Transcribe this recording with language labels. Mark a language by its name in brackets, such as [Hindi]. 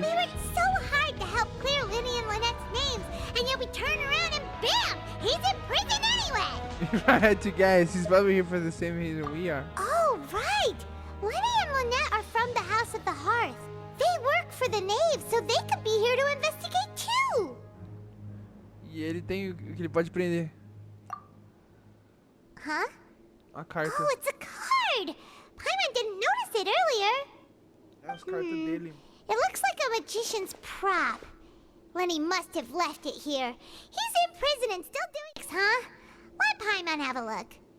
[English] We worked so hard to help clear Linny and Lynette's names, and yet we turn around and bam! He's in prison anyway! If I had to guess, he's probably here for the same reason we are. Oh, right! Linny and Lynette are from the House of the Hearth. They work for the Knave, so they could be here to investigate too! [Portuguese] E ele tem o que ele pode prender. Huh? A carta. [English] Oh, it's a card! Paimon didn't notice it earlier. [Portuguese] É as cartas dele. [English] It looks like a magician's prop. Lenny must have left it here. He's in prison and still doing this, huh? Let Paimon have a look.